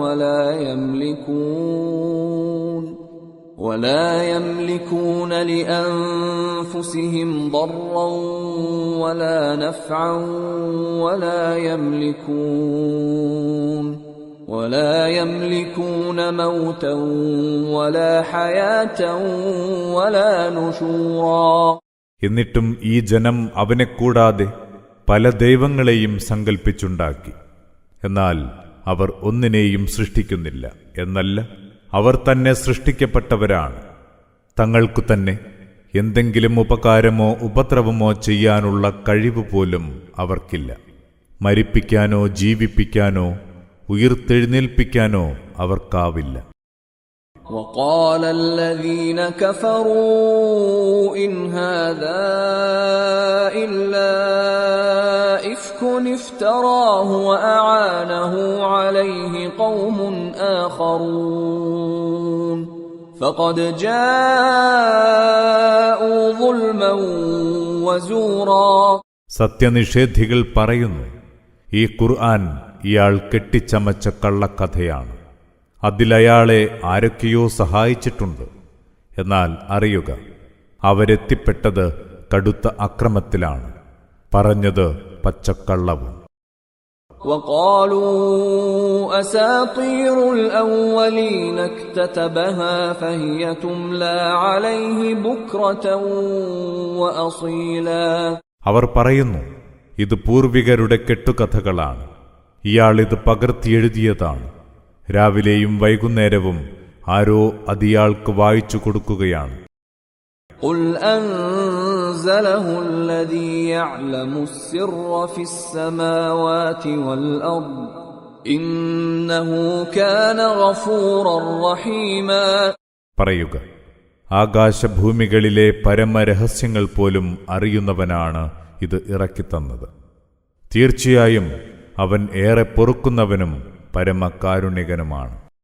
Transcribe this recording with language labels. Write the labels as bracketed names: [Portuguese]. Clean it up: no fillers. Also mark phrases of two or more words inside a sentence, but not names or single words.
[Arabic] ولا يملكون لأنفسهم ضرا ولا نفعا ولا يملكون موتا ولا حياة ولا نشورا. [Malayalam] എന്നിട്ടും ഈ ജനം അവനെ കൂടാതെ പല ദൈവങ്ങളെയും സങ്കൽപ്പിച്ചുണ്ടാക്കി. എന്നാൽ അവർ ഒന്നിനെയും സൃഷ്ടിക്കുന്നില്ല എന്നല്ല, അവർ തന്നെ സൃഷ്ടിക്കപ്പെട്ടവരാണ്. തങ്ങൾക്കു തന്നെ എന്തെങ്കിലും ഉപകാരമോ ഉപദ്രവമോ ചെയ്യാനുള്ള കഴിവ് പോലും അവർക്കില്ല. മരിപ്പിക്കാനോ ജീവിപ്പിക്കാനോ ഉയിർത്തെഴുന്നേൽപ്പിക്കാനോ അവർക്കാവില്ല. [Arabic] وقال الذين كفروا إن هذا إلا إفك افتراه وأعانه عليه قوم آخرون فقد جاءوا ظلما وزورا. [Malayalam] സത്യനിഷേധികൾ പറയുന്നു, ഈ ഖുർആൻ ഇയാൾ കെട്ടിച്ചമച്ച കള്ളക്കഥയാണ്. അതിലയാളെ ആരൊക്കെയോ സഹായിച്ചിട്ടുണ്ട്. എന്നാൽ അറിയുക, അവരെത്തിപ്പെട്ടത് കടുത്ത അക്രമത്തിലാണ്, പറഞ്ഞത് പച്ചക്കള്ളവും. [Arabic] وقالوا أساطير الأولين اكتتبها فهي تملى عليه بكرة وأصيلا. [Malayalam] അവർ പറയുന്നു, ഇത് പൂർവികരുടെ കെട്ടുകഥകളാണ്, ഇയാളിത് പകർത്തിയെഴുതിയതാണ്. രാവിലെയും വൈകുന്നേരവും ആരോ അതിയാൾക്ക് വായിച്ചു കൊടുക്കുകയാണ്. [Arabic] قُلْ أَنزَلَهُ الَّذِي يَعْلَمُ السِّرَّ فِي السَّمَاوَاتِ وَالْأَرْضِ إِنَّهُ كَانَ غَفُورًا رَحِيمًا. [Malayalam] പറയുക, ആകാശഭൂമികളിലെ പരമരഹസ്യങ്ങൾ പോലും അറിയുന്നവനാണ് ഇത് ഇറക്കിത്തന്നത്. തീർച്ചയായും അവൻ ഏറെ പൊറുക്കുന്നവനും പരമകാരുണികനുമാണ്.